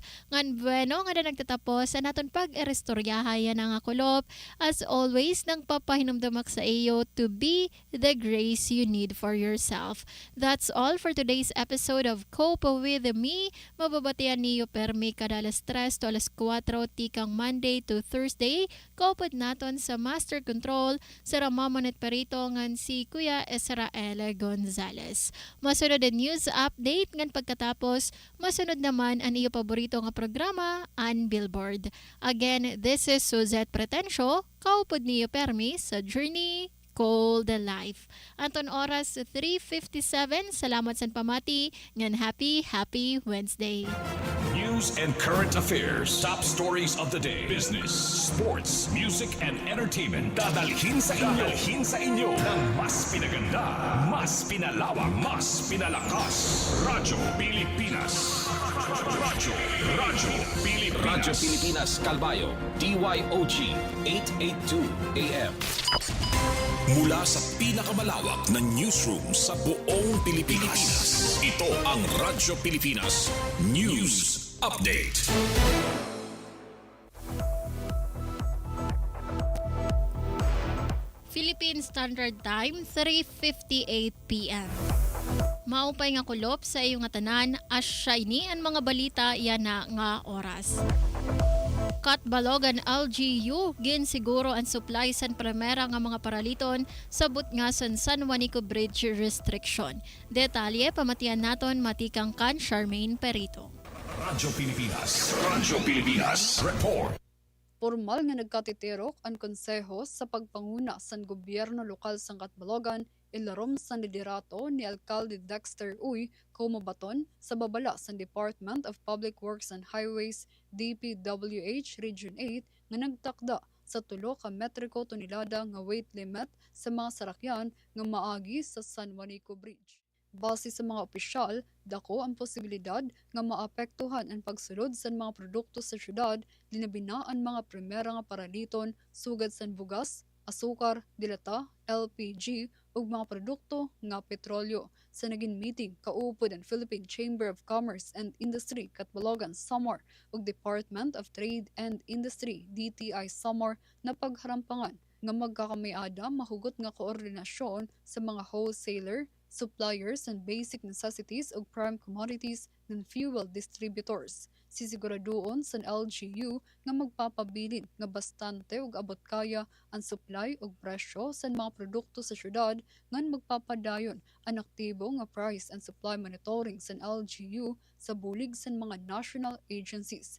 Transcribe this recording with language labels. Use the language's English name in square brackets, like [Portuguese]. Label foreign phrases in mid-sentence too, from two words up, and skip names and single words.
[Waray] Ngan bueno nga na nagtatapos sa naton pag-erestoryahay nga kulop. [English] As always, [Waray] nang papahinumdamak sa iyo [English] to be the grace you need for yourself. That's all for today's episode of Kaupod with me. [Waray] Mababatian niyo permi kada alas 3 to alas 4 tikang [English] Monday to Thursday. [Waray] Kaupod naton sa Master Control sa Ramamonet Perito ngan si Kuya Israel Gonzalez. Masunod ang news update ngan pagkatapos masunod naman ang iyo paborito nga programa, ang Billboard. [English] Again, this is Suzette Pretencio. [Waray] Kaupod niyo permi sa [English] Journey Call the Life. [Waray] Anton oras 3:57. Salamat sa pamati. [English] Ngan happy Wednesday. News and current affairs. Top stories of the day. Business, sports, music, and entertainment. [Filipino] Dadalhin sa inyo ng mas pinaganda, mas pinalawak, mas pinalakas. Radyo Pilipinas. Radyo Pilipinas. Radyo Pilipinas, Calbayo. DYOG 882 AM. Mula sa pinakamalawak na newsroom sa buong Pilipinas. Ito ang Radyo Pilipinas News Update. [English] Philippine Standard Time, 3:58 p.m. [Waray] Maupay nga kulop sa iyo nga tanan, as shiny ang mga balita yan na nga oras. Katbalogan LGU ginsiguro ang supply san primera nga mga paraliton sabot nga San Juanico Bridge restriction. Detalye pamatian naton matikang kan Charmaine Perito. Radyo Pilipinas Report. Formal nga nagkatitirok ang konseho sa pagpanguna sa gobyerno lokal sa Katbalogan ilarom sa liderato ni Alcalde Dexter Uy Kumabaton sa babala sa Department of Public Works and Highways DPWH Region 8 nga nagtakda sa 3 ka metriko tonelada nga [English] weight limit [Waray] sa mga sarakyan nga maagi sa San Juanico Bridge. Base sa mga opisyal, dako ang posibilidad nga maapektuhan ang pagsulod sa mga produkto sa syudad, linabina ang mga primera nga paraliton sugad sa bugas, asukar, dilata, LPG ug mga produkto nga petrolyo. Sa naging meeting, kaupod ang Philippine Chamber of Commerce and Industry Katbalogan Samar ug Department of Trade and Industry DTI Samar na pagharampangan nga magkakamayada mahugot nga koordinasyon sa mga wholesaler, [English] suppliers and basic necessities [Waray] ug [English] prime commodities [Waray] ng [English] fuel distributors. [Waray] Sisiguraduon sa LGU nga magpapabilin nga bastante ug abot kaya ang supply ug presyo sa mga produkto sa syudad ngan magpapadayon ang aktibo nga [English] price and supply monitoring [Waray] sa LGU sa bulig sa mga [English] national agencies.